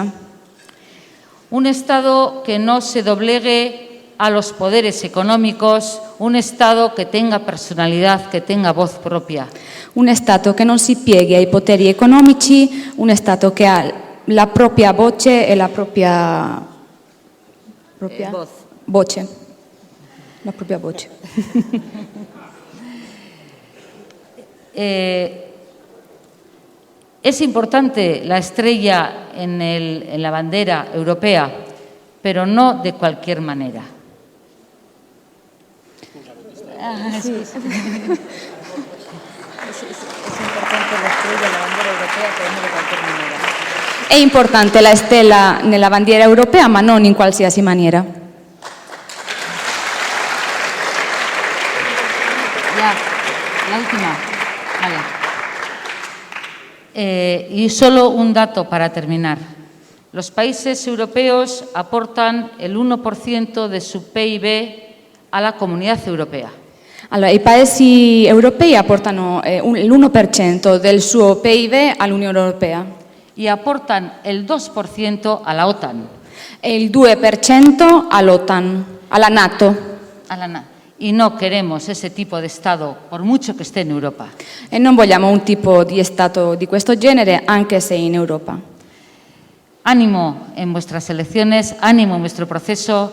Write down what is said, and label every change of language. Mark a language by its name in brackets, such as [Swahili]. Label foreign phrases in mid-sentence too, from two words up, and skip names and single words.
[Spanish] Un Estado que no se doblegue a los poderes económicos, un Estado que tenga personalidad, que tenga voz propia. [Italian] Un Stato che non si pieghi ai poteri economici, un Stato che ha la propria voce e la propria voce. La propria voce. [Spanish] Es importante la estrella en la bandera europea, pero no de cualquier manera. Sí. Es importante la estrella en la bandera europea, pero no de cualquier manera. [Italian] È importante la stella nella bandiera europea, ma non in qualsiasi maniera. [Spanish] Ya, la última. Vale. Y solo un dato para terminar. Los países europeos aportan el 1% de su PIB a la Comunidad Europea. [Italian] Allora, i paesi europei apportano l'1% del suo PIB all'Unione Europea [Spanish] Y aportan el 2% a la OTAN. [Italian] e il 2% all'OTAN, alla NATO. [Spanish] Y no queremos ese tipo de Estado, por mucho que esté en Europa. [Italian] E non vogliamo un tipo di Stato di questo genere, anche se in Europa. [Spanish] Ánimo en vuestras elecciones, ánimo en vuestro proceso.